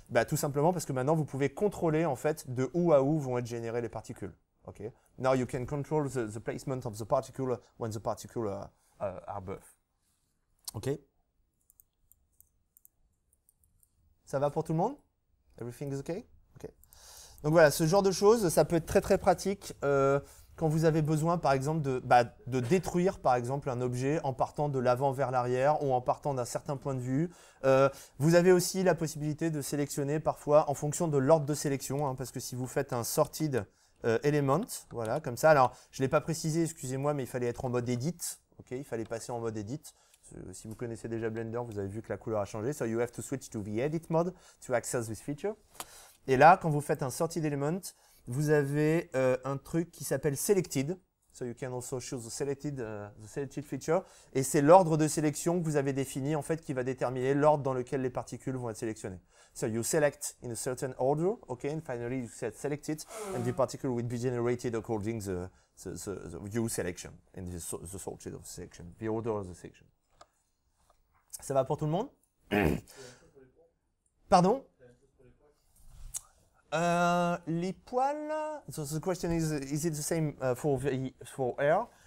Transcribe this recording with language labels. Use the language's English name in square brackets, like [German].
[French] Tout simplement parce que maintenant, vous pouvez contrôler en fait de où à où vont être générées les particules. Okay? [English] Now you can control the placement of the particle when the particles are above. Ok. [French] Ça va pour tout le monde? [English] Everything is okay? [French] Ok. Donc voilà, ce genre de choses, ça peut être très très pratique quand vous avez besoin, par exemple, de détruire, par exemple, un objet en partant de l'avant vers l'arrière ou en partant d'un certain point de vue. Vous avez aussi la possibilité de sélectionner parfois en fonction de l'ordre de sélection, hein, parce que si vous faites un sorted element, voilà, comme ça. Alors, je ne l'ai pas précisé, excusez-moi, mais il fallait être en mode edit. Ok, il fallait passer en mode edit. Si vous connaissez déjà Blender, vous avez vu que la couleur a changé. [English] So you have to switch to the edit mode to access this feature. [French] Et là, quand vous faites un sorted element, vous avez un truc qui s'appelle selected. [English] So you can also choose the selected feature. [French] Et c'est l'ordre de sélection que vous avez défini, en fait, qui va déterminer l'ordre dans lequel les particules vont être sélectionnées. [English] So you select in a certain order, okay, and finally you select it, and the particle will be generated according the view selection and the sorted of selection, the order of the selection. [French] Ça va pour tout le monde? Pardon? Les poils, [English] so the question is it the same for air?